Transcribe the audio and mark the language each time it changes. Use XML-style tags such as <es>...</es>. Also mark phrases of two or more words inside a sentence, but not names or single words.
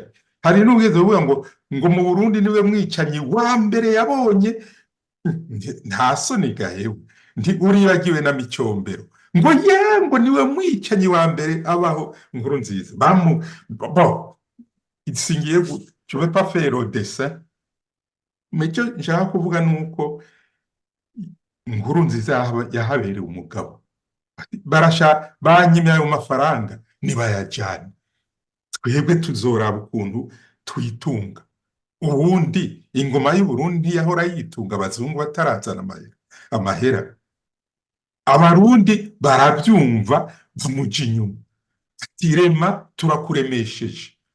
<rn>Hari n'ubweze buvuga ngo mu Burundi niwe mwicanyi wa mbere yabonye. Nta soni gahewe, uribagiwe na Micombero. ngo ngo niwe mwicanyi wa mbere abaho Nkurunziza singiye</rn> <fr>je vais pas faire au dessin mais</fr> <rn>icyo nshaka kuvuga nuko Nkurunziza yahabereye umugabo banyimye ayo mafaranga nibayajyane twebwe tuzoraba ukuntu twitunga ubundi ingoma y'Uburundi ntiyahora yitunga abazungu batarazana amahera abarundi barabyumva bumuja inyuma tirema turakuremesheje</rn>